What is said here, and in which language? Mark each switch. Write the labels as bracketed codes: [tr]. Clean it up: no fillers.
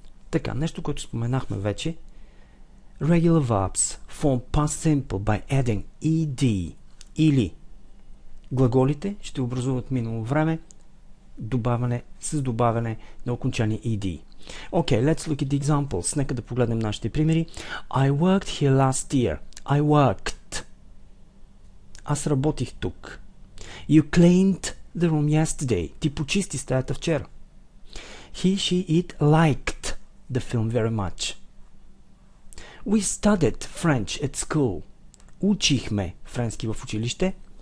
[bg] Така, нещо, което споменахме вече. [en] Regular verbs form past simple by adding ed. [bg] Или глаголите ще образуват минало време с добавяне на окончание ed. [en] Okay, let's look at the examples. [bg] Нека да погледнем нашите примери. [en] I worked here last year. I worked. [bg] Аз работих тук. [en] You cleaned the room yesterday. [bg] Ти почисти стаята вчера. [en] He, she, it liked the film very much. We studied French at school. [bg] Учихме френски в училище.